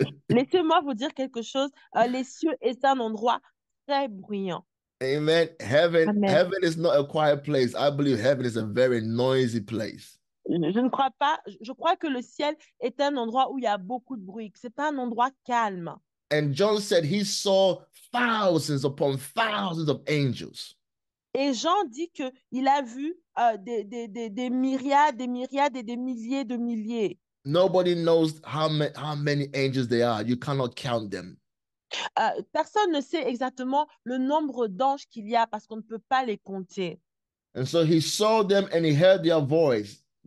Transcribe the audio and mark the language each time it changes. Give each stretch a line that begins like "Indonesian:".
French: Laissez-moi vous dire quelque chose. Les cieux est un endroit très bruyant.
English: Amen. Heaven, Amen. heaven is not a quiet place. I believe heaven is a very noisy place.
French: Je ne crois pas, je crois que le ciel est un endroit où il y a beaucoup de bruit. C'est pas un endroit calme.
English: And John said he saw thousands upon thousands of angels.
French: Et Jean dit qu'il a vu des myriades, des myriades et des milliers de milliers.
English: Nobody knows how many angels there are. You cannot count them.
French: Personne ne sait exactement le nombre d'anges qu'il y a parce qu'on ne peut pas les compter.
English: And so he saw them and he heard their voices.